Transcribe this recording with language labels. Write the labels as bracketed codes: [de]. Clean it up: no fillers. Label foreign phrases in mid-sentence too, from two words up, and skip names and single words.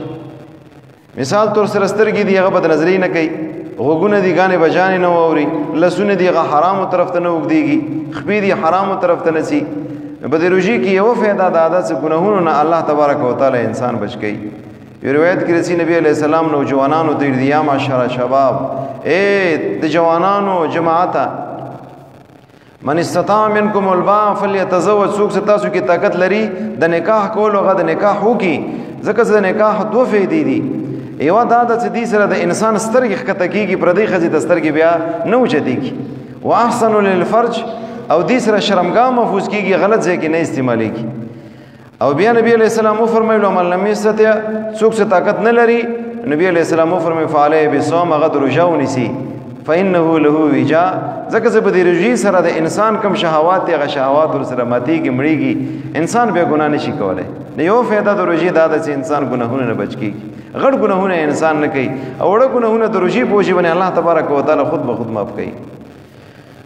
[ps] مثال طور سره سترګې دي هغه بدنظري نه کوي، غوږونه دي ګانې بجانې نه واوري، لاسونه دي هغه حرامو طرف ته نه اوږدېږي، خپې دي حرامو طرف ته نه ځي. په دې روژې کې یوه فایده دا ده چې ګناهونو نه الله تبارک وتعالی انسان بچ کوي. یو روایت کې رسي نبی علیہ السلام نوجوانانو ته ویل [ar] یا معشر شباب، [ps] د جوانانو جماعته [ar] من استطاع منکم الباء فلیتزوج. [ps] څوک چې تاسو کې طاقت لري د نکاح کولو هغه د نکاح وکړي. ځکه چې د نکاح 2 فایدې دي. یوه دا ده چې دې سره د انسان سترګې ښکته کېږي، پردۍ ښځې ته سترګې بیا نه اوچتېږي. [ar] واحسن للفرج [ps] او دې سره شرمګاه محفوظ کېږي، غلط ځای کې نه استعمالېږي. او بیا نبی علیہ السلام وفرمایلو [ar] من لم یستطع، [ps] څوک چې طاقت نه لري نبی علیہ السلام وفرمایي [ar] فعلیه بالصوم، [ps] هغه د روژه ونیسي. [ar] فإنه له وجاء، [ps] ځکه چې په دې روژې سره د انسان کم شهوات دي هغه شهوات ورسره ماتېږي مړېږي، انسان بیا ګناه نشي کولی. نو یو فایده د روژې دا ده چې انسان ګناهونه نه بچ کېږي. غټ ګناهونه انسان نه کوي او وړه ګناهونه د روژې په وجې باندې الله تبارک وتعالی خود به خود معاف کوي.